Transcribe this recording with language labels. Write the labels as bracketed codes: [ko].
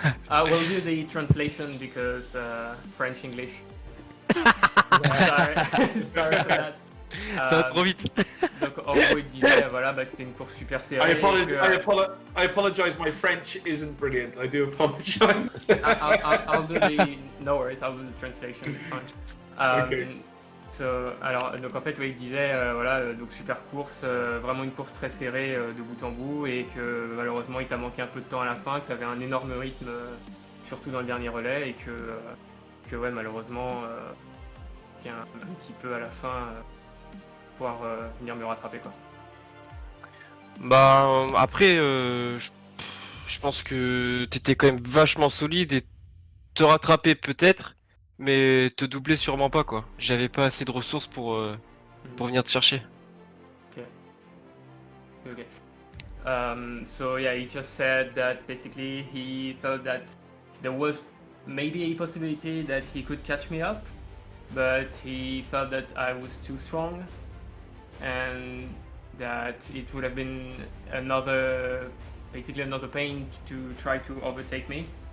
[en] I will do the translation because French, English. Sorry for that. [fr] Ça va trop vite. Donc en gros il disait voilà, que c'était une course super serrée. [en] I apologize, my French isn't brilliant. I do apologize. I'll do the... No worries, I'll do the translation, it's fine. Okay. [fr] Donc en fait il disait voilà, donc super course, vraiment une course très serrée de bout en bout, et que malheureusement il t'a manqué un peu de temps à la fin, que tu avais un énorme rythme surtout dans le dernier relais, et que ouais, malheureusement un petit peu à la fin pouvoir venir me rattraper, quoi. Bah après je pense que t'étais quand même vachement solide, et te rattraper peut-être, mais te doubler sûrement pas, quoi. J'avais pas assez de ressources pour venir te chercher. [en] Okay. So yeah, he just said that basically he felt that there was maybe a possibility that he could catch me up, but he felt that I was too strong, and that it would have been another pain to try to overtake me.